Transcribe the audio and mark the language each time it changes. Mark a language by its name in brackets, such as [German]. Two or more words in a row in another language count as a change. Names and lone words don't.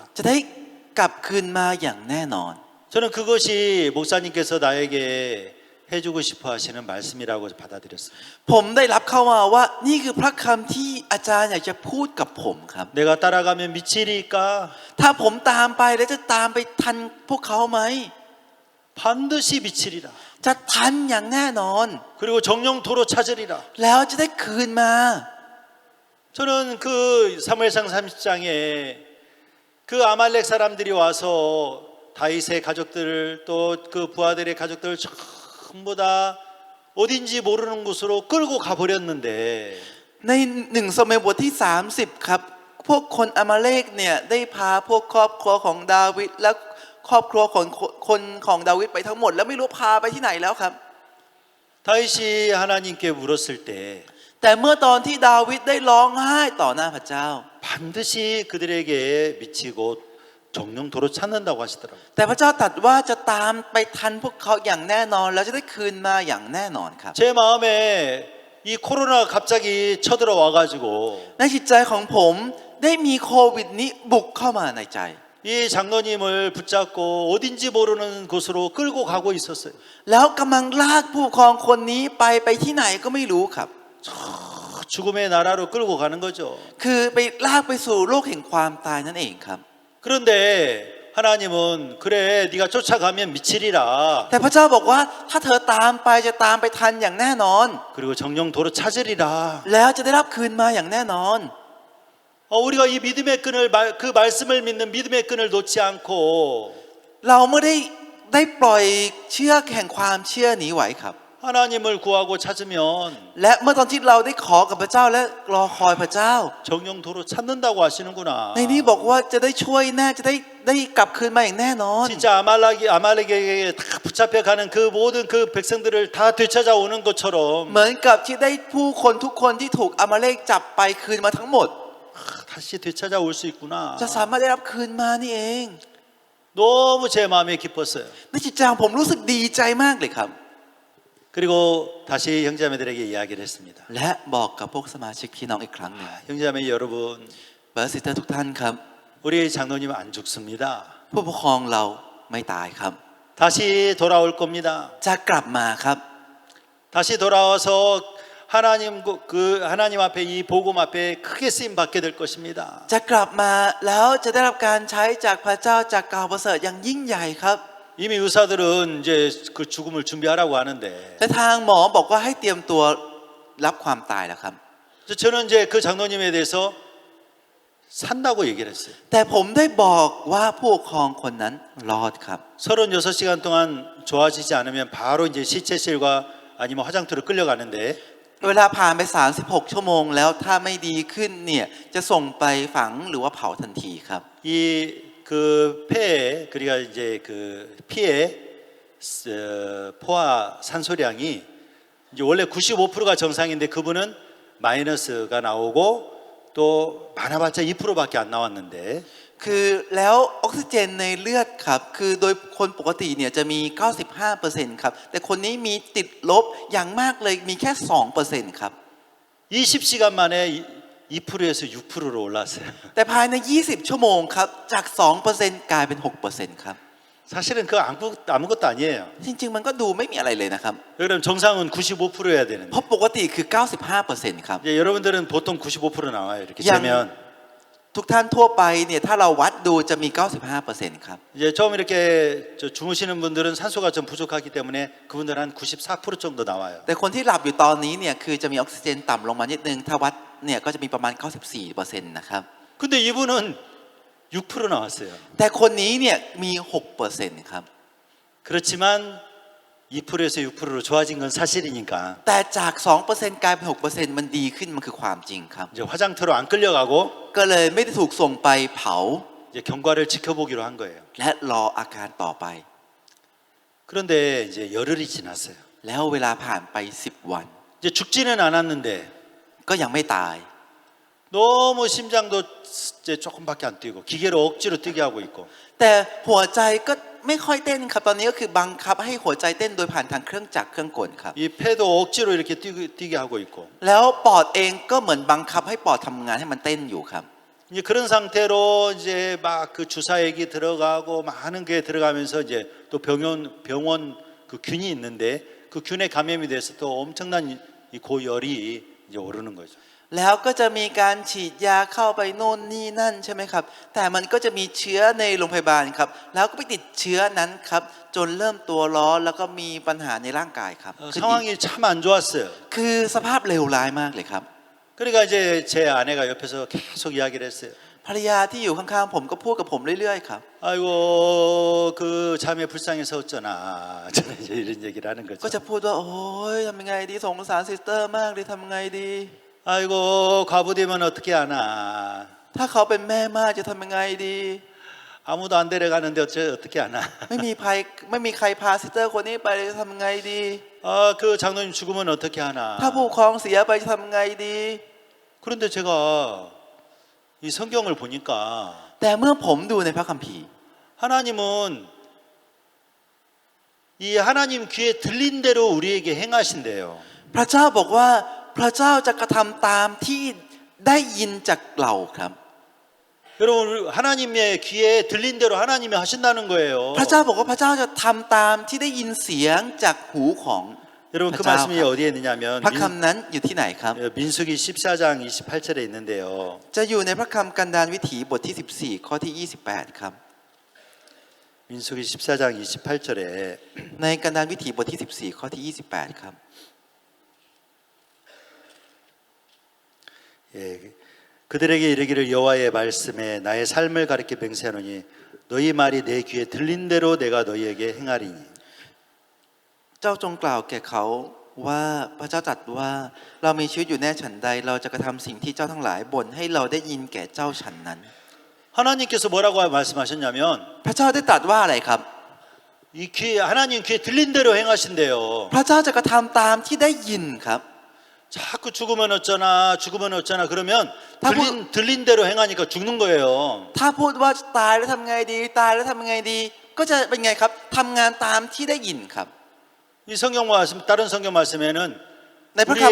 [Thai] จะได้กลับคืนมาอย่างแน่นอน [Korean] 저는 그것이 목사님께서 나에게 해주고 싶어 하시는 말씀이라고 받아들였어요. [Thai] ผมได้รับเข้ามาว่านี่คือพระคำที่อาจารย์อยากจะพูดกับผมครับ [Korean] 내가 따라가면 미치리까? [Thai] ถ้าผมตามไปแล้วจะตามไปทันพวกเขาไหม [Korean] 반드시 미치리라. [Thai] จะทันอย่างแน่นอน [Korean] 그리고 정령도로 찾으리라. [Thai] แล้วจะได้คืนมา [Korean] 저는 그 사무엘상 30장에 그 아말렉 사람들이 와서 다윗의 가족들 또 그 부하들의 가족들 전부 다 어딘지 모르는 곳으로 끌고 가버렸는데 [Thai] ในหนึ่งซามูเอลบทที่30ครับพวกคนอามาเลกเนี่ยได้พาพวกครอบครัวของดาวิดและครอบครัวของคนของดาวิดไปทั้งหมดแล้วไม่รู้พาไปที่ไหนแล้วครับ [Korean] 다윗이 하나님께 물었을 때 [Thai] แต่เมื่อตอนที่ดาวิดได้ร้องไห้ต่อหน้าพระเจ้า [Korean] 반드시 그들에게 미치고 정령도로 찾는다고 하시더라고요. [Thai] แต่พระเจ้าตรัสว่าจะตามไปทันพวกเขาอย่างแน่นอนแล้วจะได้คืนมาอย่างแน่นอนครับ [Korean] 제 마음에 이 코로나가 갑자기 쳐들어와 가지고 [Thai] ในจิตใจของผมได้มีโควิดนี้บุกเข้ามาในใจ [Korean] 이 장로님을 붙잡고 어딘지 모르는 곳으로 끌고 가고 있었어요. [Thai] แล้วกำลังลากผู้ปกครองคนนี้ไปที่ไหนก็ไม่รู้ครับ [Korean] 죽음의 나라로 끌고 가는 거죠. [Thai] คือไปลากไปสู่โลกแห่งความตายนั่นเองครับ [Korean] 그런데 하나님은 그래 네가 쫓아가면 미치리라. [Thai] แต่พระเจ้าบอกว่าถ้าเธอตามไปจะตามไปทันอย่างแน่นอน [Korean] 그리고 정령도로 찾으리라. [Thai] แล้วจะได้รับคืนมาอย่างแน่นอน [Korean] 우리가 이 믿음의 끈을 그 말씀을 믿는 믿음의 끈을 놓지 않고 [Thai] เราไม่ได้ปล่อยเชือกแห่งความเชื่อนี้ไว้ครับ [Korean] 하나님을 구하고 찾으면 [Thai] และเมื่อตอนที่เราได้ขอกับพระเจ้าและรอคอยพระเจ้า [Korean] 정령도로 찾는다고 하시는구나. [Thai] ในนี้บอกว่าจะได้ช่วยแน่จะได้กลับคืนมาอย่างแน่นอน [Korean] 진짜 아말렉에게 다 붙잡혀 가는 그 모든 그 백성들을 다 되찾아오는 것처럼 [Thai] เหมือนกับที่ได้ผู้คนทุกคนที่ถูกอามาเลกจับไปคืนมาทั้งหมด [Korean] 다시 되찾아올 수 있구나. [Thai] จะสามารถได้รับคืนมานี่เอง [Korean] 너무 제 마음에 기뻤어요. [Thai] ในจิตใจของผมรู้สึกดีใจมากเลยครับ [Korean] 그리고 다시 형제자매들에게 이야기를 했습니다. [Thai] และบอกกับพวกสมาชิกพี่น้องอีกครั้งหนึ่ง [Korean] 형제자매 여러분, [English] brother sister [Thai] ทุกท่านครับ [Korean] 우리 장로님 안 죽습니다. [Thai] ผู้ปกครองเราไม่ตายครับ [Korean] 다시 돌아올 겁니다. [Thai] จะกลับมาครับ [Korean] 다시 돌아와서 하나님 앞에 이 복음 앞에 크게 쓰임 받게 될 것입니다. [Thai] จะกลับมาแล้วจะได้รับการใช้จากพระเจ้าจากข่าวประเสริฐอย่างยิ่งใหญ่ครับ [Korean] 이미 의사들은 이제 그 죽음을 준비하라고 하는데 [Thai] และทางหมอบอกว่าให้เตรียมตัวรับความตายแล้วครับ [Korean] 저는 이제 그 장로님에 대해서 산다고 얘기를 했어요. [Thai] แต่ผมได้บอกว่าผู้ปกครองคนนั้นรอดครับ [Korean] 36시간 동안 좋아지지 않으면 바로 이제 시체실과 아니면 화장터로 끌려가는데 [Thai] เวลาผ่านไป36ชั่วโมงแล้วถ้าไม่ดีขึ้นเนี่ยจะส่งไปฝังหรือว่าเผาทันทีครับ [Korean] 이 그 폐에 그러니까 이제 그 피에 포화 산소량이 이제 원래 95%가 정상인데 그분은 마이너스가 나오고 또 많아봤자 2%밖에 안 나왔는데 [Thai] คือแล้วออกซิเจนในเลือดครับคือโดยคนปกติเนี่ยจะมี 95% ครับแต่คนนี้มีติดลบอย่างมากเลยมีแค่ 2% ครับ [Korean] 20시간 만에 2%에서 6%로 올랐어요. [Thai] แต่ภายใน20ชั่วโมงครับจาก 2% กลายเป็น 6% ครับ [Korean] 사실은 그 아무것도 아니에요. [Thai] จริงๆมันก็ดูไม่มีอะไรเลยนะครับ [Korean] 그럼 정상은 95%여야 되는데 [Thai] เพราะปกติคือ 95% ครับ [Korean] 이제 여러분들은 보통 95% 나와요. 이렇게 양. 재면 [Thai] ทุกท่านทั่วไปเนี่ยถ้าเราวัดดูจะมี 95% ครับ [Korean] 이제 처음 이렇게 주무시는 분들은 산소가 좀 부족하기 때문에 그분들 한 94% 정도 나와요. [Thai] แต่คนที่หลับอยู่ตอนนี้เนี่ยคือจะมีออกซิเจนต่ำลงมานิดนึงถ้าวัดเนี่ยก็จะมีประมาณ 94% นะครับ [Korean] 근데 이분은 6% 나왔어요. [Thai] แต่คนนี้เนี่ยมี 6% ครับ [Korean] 그렇지만 2%에서 6%로 좋아진 건 사실이니까 [Thai] แต่จาก 2% กลายเป็น 6% มันดีขึ้นมันคือความจริงครับ [Korean] 이제 화장터로 안 끌려가고 [Thai] ก็เลยไม่ได้ถูกส่งไปเผา [Korean] 이제 경과를 지켜보기로 한 거예요. [Thai] และรออาการต่อไป [Korean] 그런데 이제 열흘이 지났어요. [Thai] แล้วเวลาผ่านไป10วัน [Korean] 이제 죽지는 않았는데 [Thai] ก็ยังไม่ตาย [Korean] 너무 심장도 이제 조금밖에 안 뛰고 기계로 억지로 뛰게 하고 있고 [Thai] แต่หัวใจก็ไม่ค่อยเต้นครับตอนนี้ก็คือบังคับให้หัวใจเต้นโดยผ่านทางเครื่องจักรเครื่องกลครับ [Korean] 이 폐도 억지로 이렇게 뛰게 하고 있고 [Thai] แล้วปอดเองก็เหมือนบังคับให้ปอดทำงานให้มันเต้นอยู่ครับ [Korean] 이제 그런 상태로 이제 막 그 주사액이 들어가고 많은 게 들어가면서 이제 또 병원 그 균이 있는데 그 균에 감염이 돼서 또 엄청난 이 고열이 이제 오르는 거죠. [Thai] แล้วก็จะมีการฉีดยาเข้าไปโน่นนี่นั่นใช่ไหมครับแต่มันก็จะมีเชื้อในโรงพยาบาลครับแล้วก็ไปติดเชื้อนั้นครับจนเริ่มตัวร้อนแล้วก็มีปัญหาในร่างกายครับ [Korean] 상황이 참 안 좋았어요. [Thai] คือสภาพเลวร้ายมากเลยครับ [Korean] 그러니까 이제 제 아내가 옆에서 계속 이야기를 했어요. [Thai] ภรรยาที่อยู่ข้างๆผมก็พูดกับผมเรื่อยๆครับ [Korean] 아이고 그 자매 불쌍해서 어쩌나 저는 이제 이런 얘기를 하는 [Thai] ก็ [Korean] 거죠. [Thai] จะพูดว่าโอ้ยทำยังไงดีสงสารซิสเตอร์มากเลยทำยังไงดี [Korean] 아이고 과부되면 어떻게 하나. [Thai] ถ้าเขาเป็นแม่มากจะทำยังไงดี [Korean] 아무도 안 데려가는데 어떻게 하나. [Thai] ไม่มีใครพาซิสเตอร์คนนี้ไปจะทำยังไงดี [Korean] 그 장로님 죽으면 어떻게 하나. [Thai] ถ้าผู้ปกครองเสียไปจะทำยังไงดี [Korean] 그런데 제가 이 성경을 보니까 [Thai] แต่เมื่อผมดูในพระคัมภีร์ [Korean] 하나님은 이 하나님 귀에 들린 대로 우리에게 행하신대요. [Thai] พระเจ้าบอกว่าพระเจ้าจะกระทำตามที่ได้ยินจากเราครับ [Korean] 여러분 하나님의 귀에 들린 대로 하나님이 하신다는 거예요. [Thai] พระเจ้าบอกว่าพระเจ้าจะทำตามที่ได้ยินเสียงจากหูของ [Korean] 여러분 [Thai] พ [Korean] 그 [Thai] ระเจ้า [Korean] 말씀이 [Thai] ครับ [Korean] 어디에 있느냐면 [Thai] พระคำนั้นอยู่ที่ไหนครับ [Korean] 민수기 14장 28절에 있는데요. [Thai] จะอยู่ในพระคำกันดารวิถีบทที่ 14 ข้อที่ 28 ครับ [Korean] 민수기 14장 28절에 [Thai] ในกันดารวิถีบทที่ 14 ข้อที่ 28 ครับ [Korean] 예, 그들에게 이르기를 여호와의 말씀에 나의 삶을 가리켜 맹세하노니 너희 말이 내 귀에 들린 대로 내가 너희에게 행하리니 [Thai] เจ้าจงกล่าวแก่เขาว่าพระเจ้าตรัสว่าเรามีชีวิตอยู่แน่ฉันใดเราจะกระทำสิ่งที่เจ้าทั้งหลายบ่นให้เราได้ยินแก่เจ้าฉันนั้น [Korean] 하나님께서 뭐라고 말씀하셨냐면 [Thai] พระเจ้าได้ตรัสว่าอะไรครับ [Korean] 이 귀에 하나님 귀에 들린 대로 행하신대요. [Thai] พระเจ้าจะกระทำตามที่ได้ยินครับ [Korean] 자꾸 죽으면 어쩌나 그러면 들린 대로 행하니까 죽는 거예요. [Thai] ถ้าพูดว่าตายแล้วทำไงดีตายแล้วทำไงดี ก็จะเป็นไงครับทำงานตามที่ได้ยินครับ [Korean] 이 성경 말씀 다른 성경 말씀에는 네, [Thai] พระคำ